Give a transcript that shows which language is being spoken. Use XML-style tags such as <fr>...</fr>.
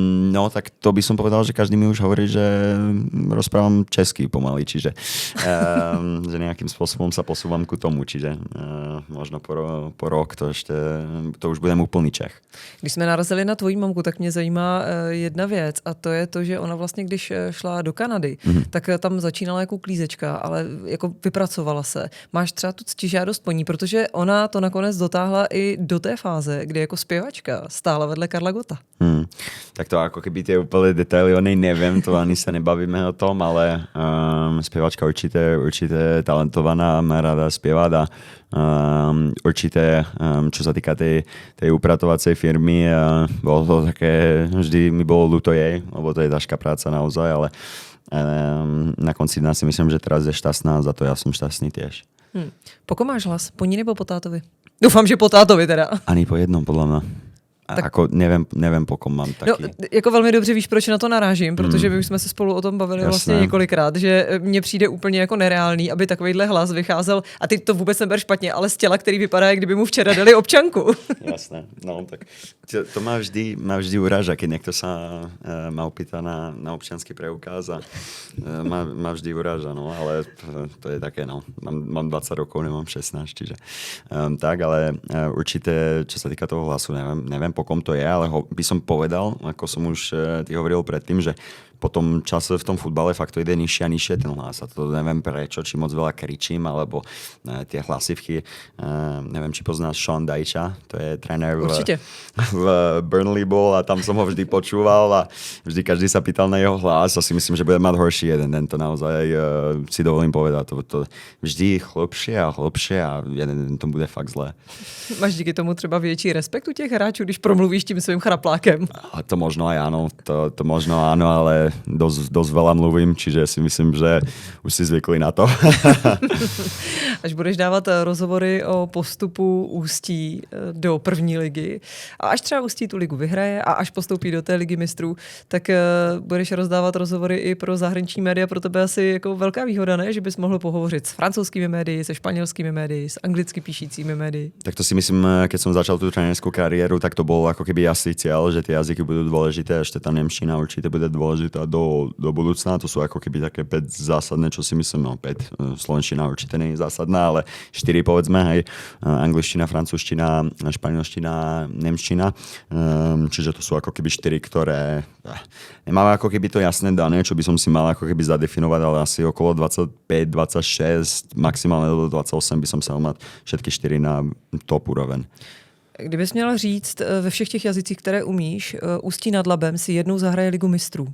<sk>No, tak to by som povedal, že každý mi už hovorí, že rozprávam česky pomaly, čiže že nejakým spôsobom sa posúvam ku tomu, čiže možno po rok to už budem úplný Čech.</sk> <cs>Když jsme narazili na tvojí mamku, tak mě zajímá jedna věc a to je to, že ona vlastně, když šla do Kanady, tak tam začínala jako klízečka, ale jako vypracovala se. Máš třeba tu ctižádost po ní, protože ona to nakonec dotáhla i do té fáze, kdy jako zpěvačka stála vedle Karla Gotta.</cs> <sk>Tak to ako keby tie úplne detaily o nej neviem, to ani sa nebavíme o tom, ale spievačka určite talentovaná, má rada spievať a určite, čo sa týka tej upratovacej firmy, bolo to také, vždy mi bolo ľúto jej, lebo to je ťažká práca naozaj, ale na konci dňa si myslím, že teraz je šťastná a za to ja som šťastný tiež.</sk> <cs>Po kom máš hlas? Po ní nebo po tátovi? Doufám, že po tátovi teda.</cs> <sk>Ani po jednom, podľa mňa.</sk> <cs>Ako nevím, po kom mám taky. No, jako velmi dobře víš, proč na to narážím, protože my už jsme se spolu o tom bavili vlastně několikrát, že mně přijde úplně jako nereálný, aby takovýhle hlas vycházel, a ty to vůbec neber špatně, ale z těla, který vypadá, jak kdyby mu včera dali občanku.</cs> <sk>Jasné, no tak to má vždy uráža, keď niekto sa ma opýta na občiansky preukaz a má vždy uráža, no, ale to je také, no, mám 20 rokov, nemám 16, čiže tak, ale určite, čo sa týka toho hlasu, neviem po kom to je, ale by som povedal, ako som už ty hovoril predtým, že po tom čase v tom futbale fakt to ide nižšie a nižšie ten hlas. A to neviem prečo, či moc veľa kričím, alebo tie hlasivky. Neviem, či poznáš Sean Dyche, to je tréner v Burnley bol a tam som ho vždy počúval a vždy každý sa pýtal na jeho hlas a si myslím, že bude mať horší jeden den. To naozaj si dovolím povedať. To vždy hlbšie a jeden den to bude fakt zlé.</sk> <cs>Máš díky tomu třeba větší respekt u těch hráčů, když promluvíš tím svým chraplákem?</cs> <sk>A to možno aj áno, to možno áno, ale dosť veľa mluvím, čiže si myslím, že už si zvykli na to.</sk> <cs>Až budeš dávat rozhovory o postupu Ústí do první ligy a až třeba Ústí tu ligu vyhraje a až postoupí do té ligy mistrů, tak budeš rozdávat rozhovory i pro zahraniční média. Pro tebe asi jako velká výhoda, ne? Že bys mohl pohovořit s francouzskými médii, se španělskými médii, s anglicky píšícími médii.</cs> <sk>Tak to si myslím, keď som začal tú trénerskú kariéru, tak to bol ako keby jasný cieľ, že tie jazyky budú dôležité, ešte tá nemčina určite bude dôležitá do budúcna. To sú ako keby také 5 zásadné, čo si myslím, no 5. Slovenčina určite nie je zásadná, ale 4 povedzme, hej. Angličtina, francúzština, španielština, nemčina. Čiže to sú ako keby 4, ktoré nemám ako keby to jasné dané, čo by som si mal ako keby zadefinovať, ale asi okolo 25, 26, maximálne do 28 by som sa mať všetky 4 na top úroveň.</sk> <cs>Kdybys měl říct ve všech těch jazycích, které umíš, Ústí nad Labem si jednou zahraje ligu mistrů.</cs>